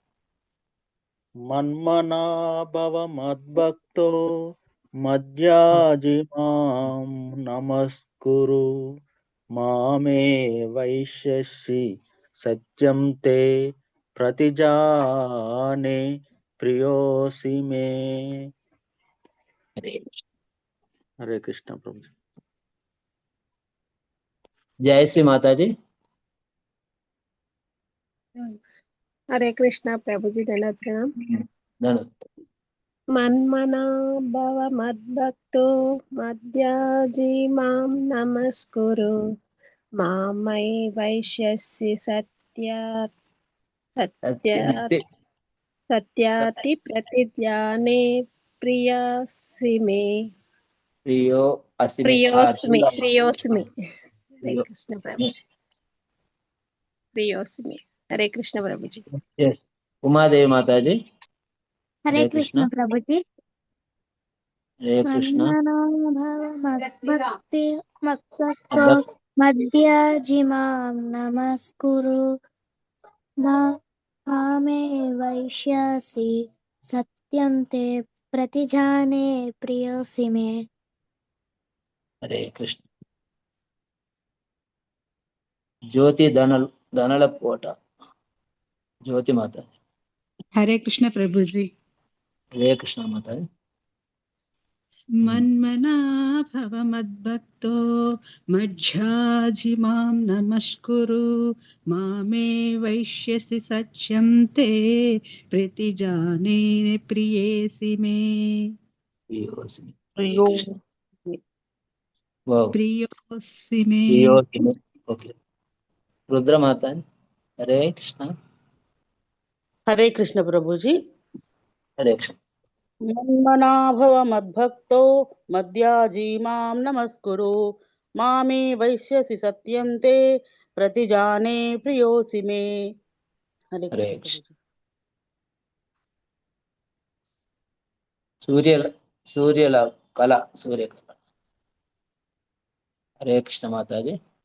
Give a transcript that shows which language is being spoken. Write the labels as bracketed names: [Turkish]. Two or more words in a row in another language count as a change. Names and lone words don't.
[Sanskrit] మన్మనా భవ మద్భక్తో మద్యాజి మాం నమస్కురు మామే వైశ్యసి సత్యం తే ప్రతిజానే ప్రియోసి మే. [Telugu] హరే కృష్ణ ప్రభుజీ. జయ శ్రీ మాతాజీ. [Hindi] हरे कृष्णा प्रभु जी। धन्यवाद प्रणाम। [Telugu] ధన్యవాద్. [Sanskrit] मन्मना भव मद्भक्तो मद्याजी मां नमस्कुरु मामै वैश्यसि सत्याति प्रतिज्ञाने प्रियोऽस्मि मे। [Hindi] प्रियोऽस्मि। हरे कृष्ण प्रभु जी। प्रियोऽस्मि। हरे कृष्ण प्रभु जी। उमादेवी माताजी हरे कृष्ण प्रभु जी। हरे कृष्ण. [Sanskrit] भक्ति मक्तो मध्याजी मां नमस्कुरु मामे वैश्यसि सत्यं ते प्रतिजाने प्रियोसि मे। [Hindi] हरे कृष्ण. ज्योति धनल कोट ज्योति माता. हरे कृष्ण प्रभु जी। हरे कृष्ण माता. [Sanskrit] मन्मना भव मद्भक्तो मध्याजी मां नमस्कुरु मामे वैश्यसि सत्यं ते प्रतिजाने प्रियेसि मे। प्रियोसि मे. [Hindi] ओके. रुद्र माता. हरे कृष्ण. हरे कृष्ण प्रभु जी। हरे कृष्ण. [Sanskrit] मन्मना भव मद्भक्तो मद्याजी मां नमस्कुरु మామే వైశ్యసి సత్యం తే ప్రతిజానే ప్రియోసి మే. [Telugu] హరే హరే కృష్ణ కృష్ణ. ప్రభుజీ. సూర్యుల కళ, సూర్యకళ. హరే కృష్ణ మాతాజీ.